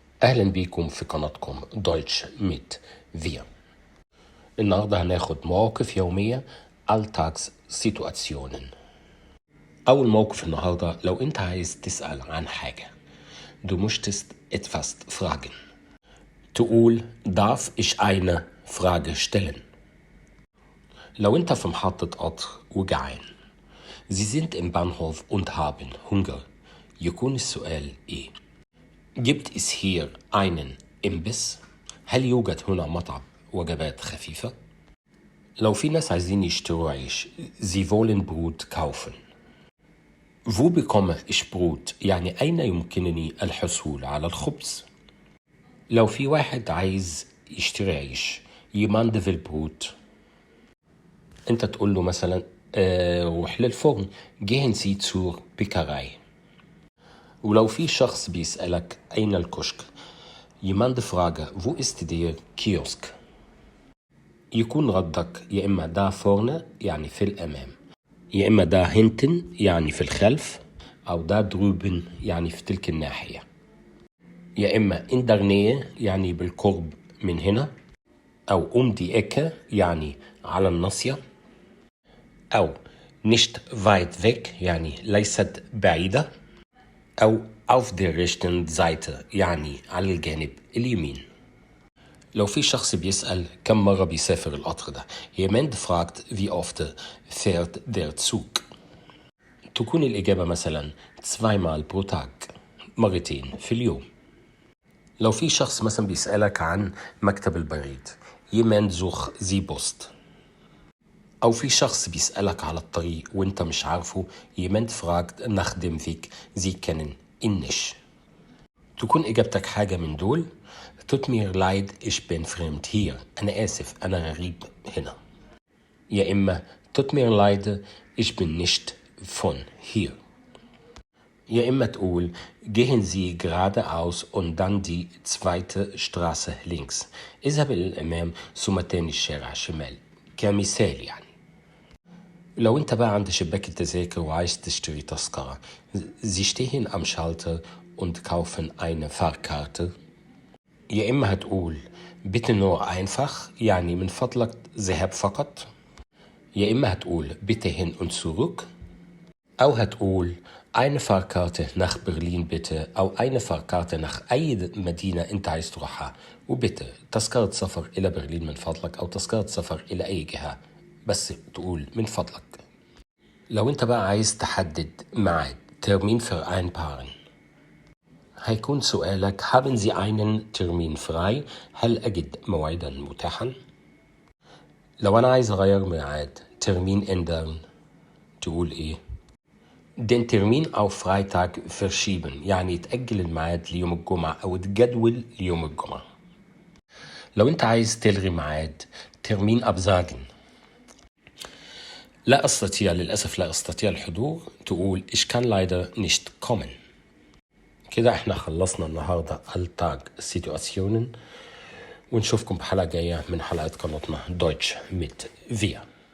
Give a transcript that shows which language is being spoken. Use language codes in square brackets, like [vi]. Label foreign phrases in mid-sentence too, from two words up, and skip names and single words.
[ar] أهلا بيكم في قناتكم دويتش ميت فيا. النهاردة هناخد مواقف يومية Alltagssituationen. أول موقف النهاردة: لو أنت عايز تسأل عن حاجة [de] Du möchtest etwas fragen. تقول darf ich eine Frage stellen. [ar] لو أنت في محطة قطر وجعان [de] Sie sind im Bahnhof und haben Hunger. [ar] يكون السؤال إيه؟ [de] Gibt es hier einen Imbiss؟ [ar] هل يوجد هنا مطعم وجبات خفيفة؟ لو في ناس عايزين يشتروا عيش [de] Sie wollen Brot kaufen. Wo bekomme ich Brot؟ [ar] يعني أين يمكنني الحصول على الخبز؟ لو في واحد عايز يشتري عيش [de] jemand will Brot. [ar] أنت تقول له مثلا روح للفرن [de] gehen Sie zur Bäckerei. [ar] ولو في شخص بيسألك أين الكشك [de] jemand frage wo ist der Kiosk؟ [ar] يكون ردك يا إما [de] da vorne [ar] يعني في الأمام، يا إما [de] da hinten [ar] يعني في الخلف، أو [de] da drüben [ar] يعني في تلك الناحية، يا إما [de] in der Nähe [ar] يعني بالقرب من هنا، أو [de] die Ecke [ar] يعني على الناصية، أو [de] nicht weit weg [ar] يعني ليست بعيدة، أو [de] auf der rechten Seite [ar] يعني على الجانب اليمين. لو في شخص بيسأل كم مرة بيسافر القطر ده [de] jemand fragt wie oft fährt der Zug. [ar] تكون الإجابة مثلا [de] zweimal pro Tag [ar] مرتين في اليوم. لو في شخص مثلا بيسألك عن مكتب البريد [de] jemand sucht Sie Post. [ar] أو في شخص بيسألك على الطريق وانت مش عارفه [de] jemand fragt nach dem Weg Sie kennen ihn nicht. [ar] تكون إجابتك حاجة من دول: [de] Tut mir leid, ich bin fremd hier. [ar] أنا آسف، أنا غريب هنا. يا إما [de] Tut mir leid, ich bin nicht von hier. [ar] يا إما تقول [de] Gehen Sie geradeaus und dann die zweite Straße links. [ar] اذهب إلى الأمام ثم تاني الشارع شمال، كمثال يعني. لو أنت بقى عند شباك التذاكر وعايز تشتري تذكرة [de] Sie stehen am Schalter und kaufen eine Fahrkarte. [ar] يا إما هتقول [de] bitte nur einfach [ar] يعني من فضلك ذهاب فقط، يا إما هتقول [de] bitte hin und zurück، [ar] أو هتقول [de] eine Fahrkarte nach Berlin bitte [ar] أو [de] eine Fahrkarte nach [ar] أي مدينة أنت عايز تروحها، وبيته تذكرة سفر إلى برلين من فضلك، أو تذكرة سفر إلى أي جهة بس تقول من فضلك. لو أنت بقى عايز تحدد ميعاد [de] Termin vereinbaren [ar] هيكون سؤالك [de] haben Sie einen Termin frei؟ [ar] هل أجد موعدا متاحا؟ لو أنا عايز أغير ميعاد [de] Termin ändern [ar] تقول إيه؟ [de] Den Termin auf Freitag verschieben [ar] يعني تأجل الميعاد ليوم الجمعة أو تجدول ليوم الجمعة. لو أنت عايز تلغي ميعاد [de] Termin absagen [ar] لا أستطيع، للأسف لا أستطيع الحضور، تقول [de] ich kann leider nicht kommen. [ar] كده احنا خلصنا النهاردة Alltagssituationen، ونشوفكم بحلقة جاية من حلقات قناتنا دويتش ميت فيا.